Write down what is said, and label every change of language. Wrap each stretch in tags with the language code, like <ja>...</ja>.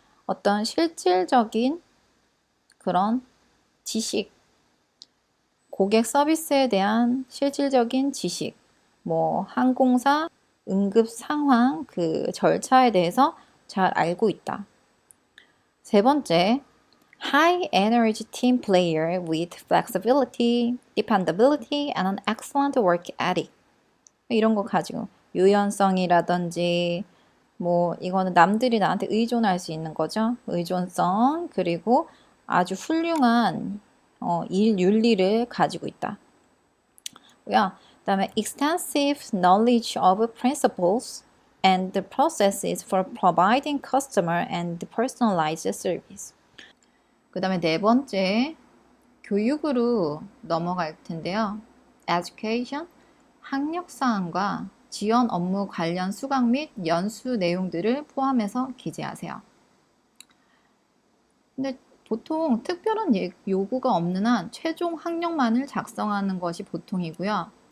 <ko>어떤 실질적인 그런 지식, 고객 서비스에 대한 실질적인 지식, 뭐 항공사 응급 상황 그 절차에 대해서 잘 알고 있다. 세 번째,</ko> <en>high energy team player with flexibility, dependability, and an excellent work ethic.</en> <ko>이런 거 가지고 유연성이라든지 뭐 이거는 남들이 나한테 의존할 수 있는 거죠. 의존성 그리고 아주 훌륭한 일 윤리를 가지고 있다. 그다음에</ko> <en>extensive knowledge of principles and the processes for providing customer and personalized service.</en> <ko>그다음에 네 번째 교육으로 넘어갈 텐데요. education, 학력 사항과 지원 업무 관련 수강 및 연수 내용들을 포함해서 기재하세요. 근데 보통 특별한 요구가 없는 한 최종 학력만을 작성하는 것이 보통이고요.</ko>